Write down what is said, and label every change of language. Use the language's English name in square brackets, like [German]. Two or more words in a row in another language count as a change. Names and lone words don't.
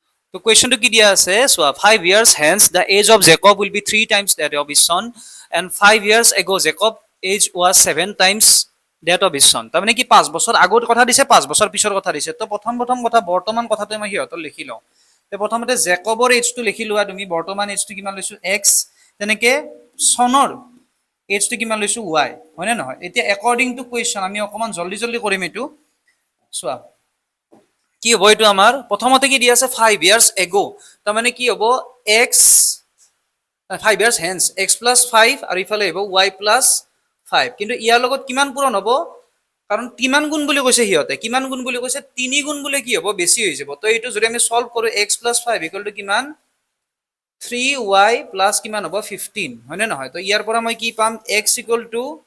[Assamese] তো কুৱেশ্যনটো কি দিয়া আছে চোৱা [English] 5 years hence the age of Jacob will be 3 times that of his son and 5 years ago Jacob age was 7 times that of his son [Assamese] তাৰমানে কি 5 বছৰ আগৰ কথা দিছে 5 বছৰ পিছৰ কথা দিছে তো প্ৰথম কথা বৰ্তমান কথাটো মই সিহঁতৰ লিখি লওঁ তে প্ৰথমতে জেকবৰ এজটো লিখি লোৱা তুমি বৰ্তমান এজটো কিমান লৈছো x তেনেকে চনৰ এজটো কিমান লৈছো y হয়নে নহয় এতিয়া [English] according to question [Assamese] আমি অকমান জলদি কৰিম এইটো চোৱা কি হ'ব এইটো আমাৰ প্ৰথমতে কি দিয়া আছে [English] 5 years ago [Assamese] তাৰমানে কি হ'ব [English] x 5 years hence x plus 5 [Assamese] আৰু ইফালে হ'ব [English] y plus 5 [Assamese] কিন্তু ইয়াৰ লগত কিমান পূৰণ হ'ব কাৰণ কিমান গুণ বুলি কৈছে সিহঁতে কিমান গুণ বুলি কৈছে 3 গুণ বুলি কি হ'ব বেছি হৈ যাব তো এইটো যদি আমি সলভ কৰো [English] x plus 5 equal to [Assamese] কিমান [English] 3y plus [Assamese] কিমান হ'ব 15 হয়নে নহয় তো ইয়াৰ পৰা মই কি পাম [English] x equal to